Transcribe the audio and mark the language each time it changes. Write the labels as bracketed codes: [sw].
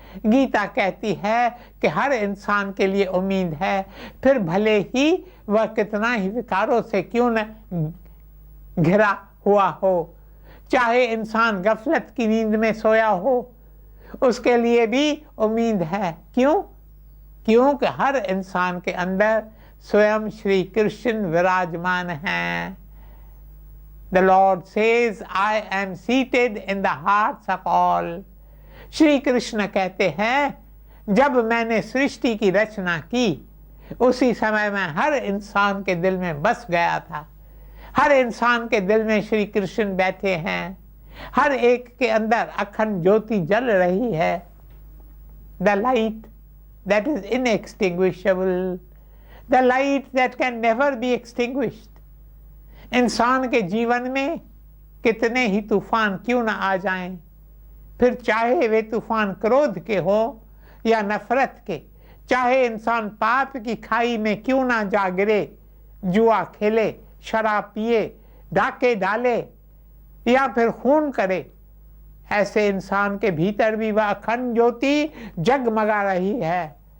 [hi] गीता कहती है कि हर इंसान के लिए उम्मीद है, फिर भले ही वह कितना ही विकारों से क्यों न घिरा हुआ हो। चाहे इंसान गफलत की नींद में सोया हो, उसके लिए भी उम्मीद है। क्यों? क्योंकि हर इंसान के अंदर स्वयं श्री कृष्ण विराजमान हैं। [en] The Lord says, I am seated in the hearts of all. [hi] Shri Krishna कहते हैं जब मैंने सृष्टि की रचना की उसी समय मैं हर इंसान के दिल में बस गया था। हर इंसान के दिल में श्री कृष्ण बैठे हैं। हर एक के अंदर अखंड ज्योति जल रही है। [en] The light that is inextinguishable, the light that can never be extinguished. [hi] इंसान के जीवन में कितने ही तूफान क्यों ना आ जाएं, फिर चाहे वे तूफान क्रोध के हो या नफरत के, चाहे इंसान पाप की खाई में क्यों ना जा गिरे, जुआ खेले, शराब पिए, डाके डाले या फिर खून करे, ऐसे इंसान के भीतर भी वह अखंड ज्योति जगमगा रही है।